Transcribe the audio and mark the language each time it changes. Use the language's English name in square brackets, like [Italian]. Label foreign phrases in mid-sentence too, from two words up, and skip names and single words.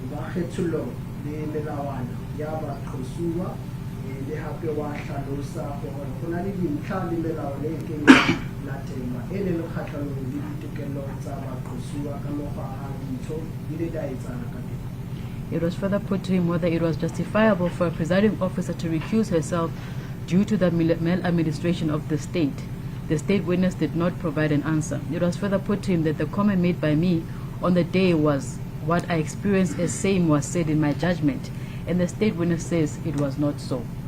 [Tswana] kgethollo le melawana ya baqosuwa le hape wa hlalosa gore go na le dintlha le melao le ke latelwa e le kgatlhanong le ditokelo tsa baqosuwa ka mokgwa a dintho di le daetsana ka teng. [English] It was further put to him whether it was justifiable for a presiding officer to recuse herself due to the maladministration of the state. The state witness did not provide an answer. It was further put to him that the comment made by me on the day was what I experienced as same was said in my judgment, and the state witness says it was not so.